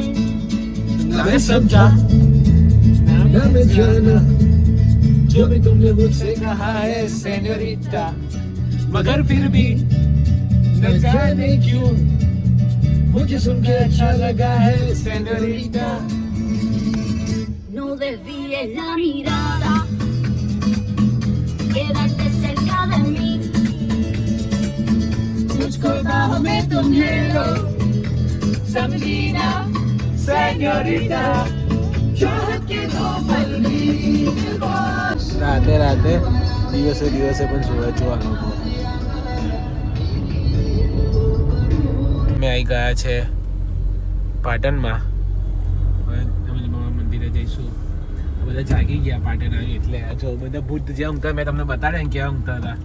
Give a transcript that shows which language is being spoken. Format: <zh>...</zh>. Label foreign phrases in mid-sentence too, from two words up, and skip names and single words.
<hi>मैं समझा ना मैं जाना जो भी तुमने मुझसे कहा है सेनोरिटा मगर फिर भी न जाने क्यों मुझे सुनकर अच्छा लगा है सेनोरिटा</hi> <es>No desvíes la mirada, quédate cerca de mí.</es> <hi>मुझको बाहों में तुम ले लो समझी ना सेनोरिटा चाहत के दो पल भी</hi> <gu>રાતે રાતે દિવસે દિવસે પણ સુરત જોવાનું અમે આવી ગયા છે પાટણમાં હવે અમે મંદિરે જઈશું બધા જાગી ગયા પાટણ આવી એટલે જો બધા ભૂત જે ઊંઘતા મેં તમને બતાડ્યા ને કેવા ઊંઘતા હતા</gu>